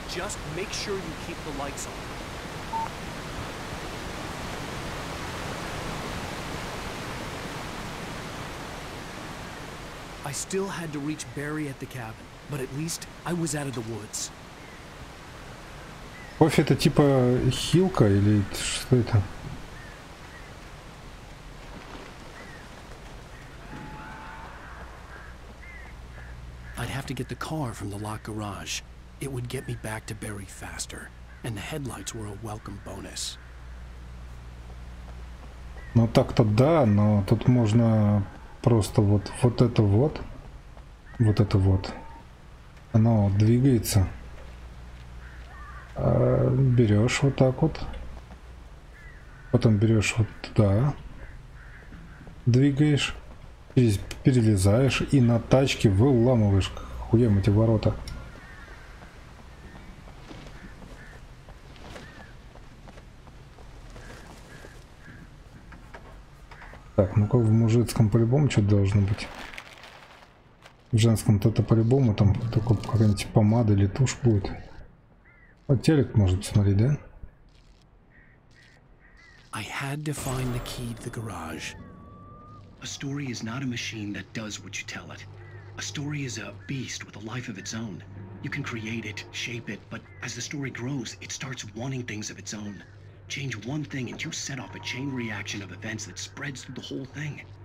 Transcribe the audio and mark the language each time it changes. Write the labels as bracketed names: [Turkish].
[English] Just make sure you keep the lights on. I still had to reach Barry at the cabin, but at least I was out of the woods. [Russian] Кофе это типа хилка или что это? [English] I'd have to get the car from the locked garage. It would get me back to Barry faster, and the headlights were a welcome bonus. [Russian] Ну так-то да, но тут можно просто вот это вот, оно двигается. Берешь вот так вот, потом берешь вот туда, двигаешь, перелезаешь и на тачке выламываешь хуем эти ворота. Так, ну-ка в мужицком по-любому что-то должно быть. В женском-то это по-любому там только какая-нибудь помада или тушь будет. Вот телек можно посмотреть, да? [English] I had to find the key to the garage. A story is not a machine that does what you tell it. A story is a beast with a life of its own. You can create it, shape it, but as the story grows, it starts wanting things of its own. Change one thing and you set off a chain reaction of events that spreads through the whole thing.